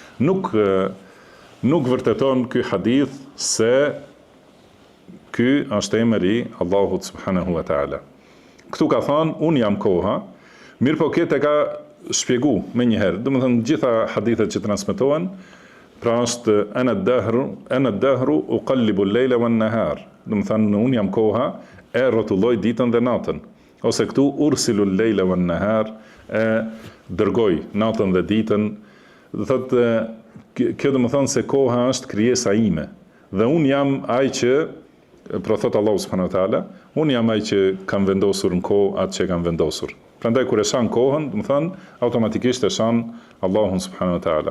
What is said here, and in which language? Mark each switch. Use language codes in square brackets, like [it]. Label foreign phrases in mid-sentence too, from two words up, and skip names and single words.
[sq] Nuk vërteton ky hadith se ky është emri i Allahut [ar] سبحانه وتعالى. [sq] Këtu ka thënë unë jam koha, mirë po këtë e ka shpjegu me njëherë. Do të thënë gjitha hadithet që transmetohen, pra është [ar] أنا الدهر أقلب الليل والنهار. [sq] Do të thënë unë jam koha, e rrotulloj ditën dhe natën. Ose këtu [ar] أرسل الليل والنهار, [sq] e dërgoj natën dhe ditën. Do thotë kjo do të thënë se koha është krijesa ime. Dhe unë jam ai që pra thot Allahu [ar] سبحانه وتعالى, [sq] unë jam ai që kam vendosur në kohë atë që kam vendosur. Prandaj kur e shan kohën, do të thënë automatikisht e shan Allahun [ar] سبحانه وتعالى.